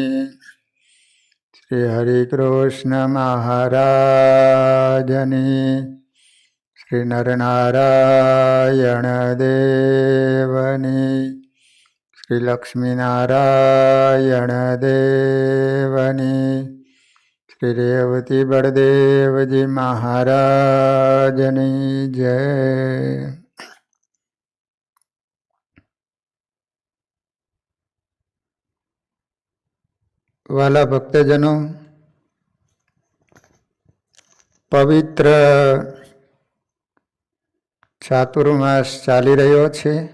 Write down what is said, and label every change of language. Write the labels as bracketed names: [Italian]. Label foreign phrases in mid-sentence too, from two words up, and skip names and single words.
[Gujarati] શ્રી હરિકૃષ્ણ મહારાજની। શ્રી નરનારાયણ દેવની। શ્રી લક્ષ્મીનારાયણ દેવની। શ્રી રેવતી બળદેવ જી મહારાજની જય। વહાલા ભક્તજનો, પવિત્ર ચાતુર્માસ ચાલી રહ્યો છે।